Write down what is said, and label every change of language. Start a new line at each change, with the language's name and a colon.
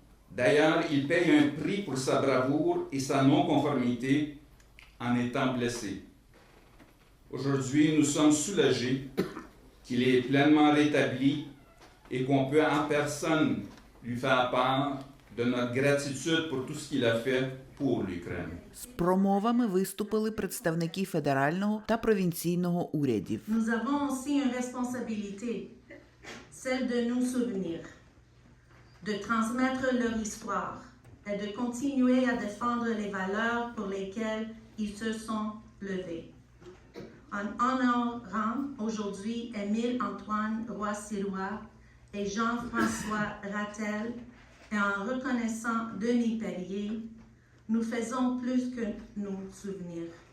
French: D'ailleurs, il paye un prix pour sa bravoure et sa non-conformité en étant blessé. Aujourd'hui, nous sommes soulagés qu'il est pleinement rétabli et qu'on peut en personne lui faire part de notre gratitude pour tout ce qu'il a fait pour l'Ukraine.
Ukrainian: З промовами виступили представники федерального та провінційного урядів.
French: Nous avons aussi une responsabilité, celle de nous souvenir, de transmettre leur histoire et de continuer à défendre les valeurs pour lesquelles ils se sont levés. En honorant aujourd'hui Émile Antoine Roy-Sélois et Jean-François Rattel et en reconnaissant Denis Perrier, nous faisons plus que nous souvenir.